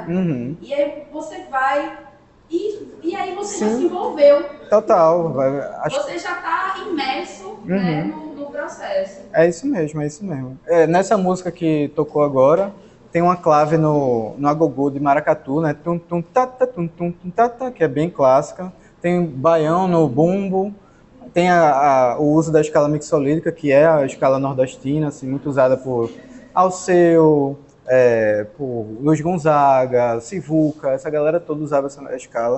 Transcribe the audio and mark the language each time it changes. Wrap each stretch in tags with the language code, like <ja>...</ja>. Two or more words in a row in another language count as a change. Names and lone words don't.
<pt>E aí você vai, e aí você já se envolveu. Total. Você já está imerso, né, no processo. É isso mesmo, é isso mesmo. Nessa música que tocou agora, tem uma clave no agogô de maracatu, né? Tum, tum, tata, tum, tum, tum, tata, que é bem clássica. Tem baião no bumbo. Tem o uso da escala mixolídica, que é a escala nordestina, assim, muito usada por Alceu, por Luiz Gonzaga, Sivuca, essa galera toda usava essa escala.</pt>